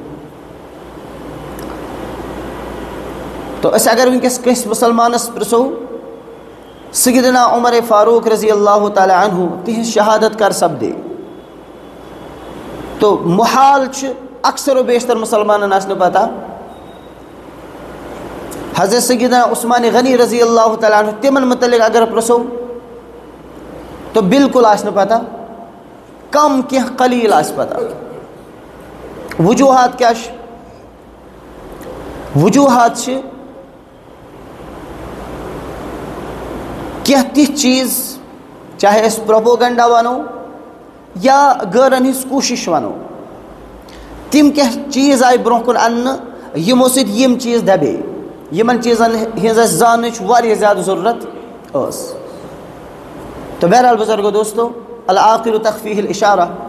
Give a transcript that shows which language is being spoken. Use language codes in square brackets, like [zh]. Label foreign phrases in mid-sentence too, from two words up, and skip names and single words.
[ks] تو أسۍ اگر وٕنکٮ۪س کٲنٛسہِ مُسلمانَس پرٛژھو سیدنا عمر فاروق [ar] رضی اللہ تعالیٰ عنہ [ks] تِہنٛز شہادت کر سپدے تو محال چھُ اکثر و بیشتر مُسلمانن آسہِ نہٕ پتہ حضرت سیدنا عثمان غنی [ar] رضی اللہ تعالیٰ عنہ [ks] تِمن متعلق اگر پرٛژھو تو بالکل آسہِ نہٕ پتہ کم کینٛہہ قلیٖل آسہِ پتہ وجوہات کیٛاہ چھِ وجوہات چھِ کینٛہہ تِتھۍ چیٖز چاہے أسۍ پروپوگنڈا وَنو یا غٲرن ہٕنٛز کوٗشِش وَنو تِم کینٛہہ چیٖز آیہِ برونٛہہ کُن اَننہٕ یِمو سۭتۍ یِم چیٖز دَبے یِمن چیٖزن ہٕنٛز اَسہِ زاننٕچ واریاہ زیادٕ ضروٗرت ٲس تو بہرحال بزرگو دوستو [ar] العاقل تخفیہ الاشارہ